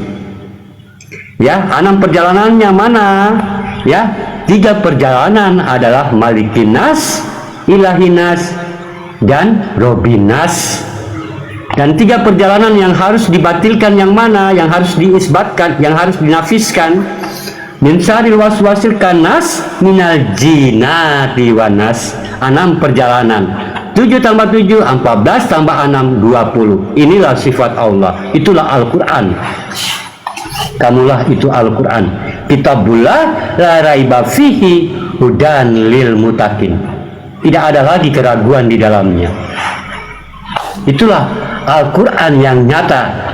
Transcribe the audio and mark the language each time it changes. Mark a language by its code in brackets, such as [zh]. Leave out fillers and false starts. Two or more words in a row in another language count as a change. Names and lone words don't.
[id] Ya, 6 perjalanannya mana? Ya, 3 perjalanan adalah Malikinas, Ilahinas, dan Robinas. Dan 3 perjalanan yang harus dibatilkan yang mana? Yang harus diisbatkan, yang harus dinafiskan. [ar] Min syarril waswasil khannas minal jinati wanas. [id] 6 perjalanan. 7 tambah 7, 14 tambah 6, 20. Inilah sifat Allah. Itulah Al-Quran. Kamulah itu Al-Quran. [ar] Kitabullah la raiba fihi hudan lil mutakin. [id] Tidak ada lagi keraguan di dalamnya. Itulah Al-Quran yang nyata.